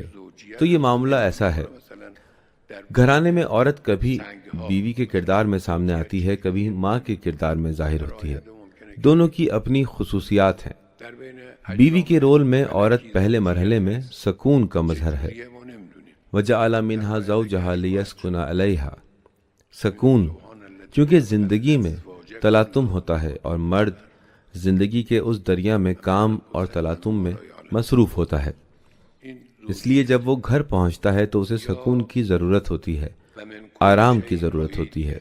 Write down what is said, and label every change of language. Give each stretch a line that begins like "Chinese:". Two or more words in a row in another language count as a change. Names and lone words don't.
Urdu: تو یہ معاملہ ایسا ہے۔ گھرانے میں عورت کبھی بیوی کے کردار میں سامنے آتی ہے، کبھی ماں کے کردار میں ظاہر ہوتی ہے۔ دونوں کی اپنی خصوصیات ہیں۔
Persian: در بین
Urdu: بیوی کے رول میں عورت پہلے مرحلے میں سکون کا مظہر ہے.
Persian: دیگه ما نمیدونیم.
Arabic: وَجَعَلَ مِنْهَا زَوْجَهَا لِيَسْكُنَ عَلَيْهَا.
Urdu: سکون چونکہ زندگی میں تلاطم ہوتا ہے اور مرد زندگی کے اس دریا میں کام اور تلاطم میں مصروف ہوتا ہے، اس لیے جب وہ گھر پہنچتا ہے تو اسے سکون کی ضرورت ہوتی ہے، آرام کی ضرورت ہوتی ہے.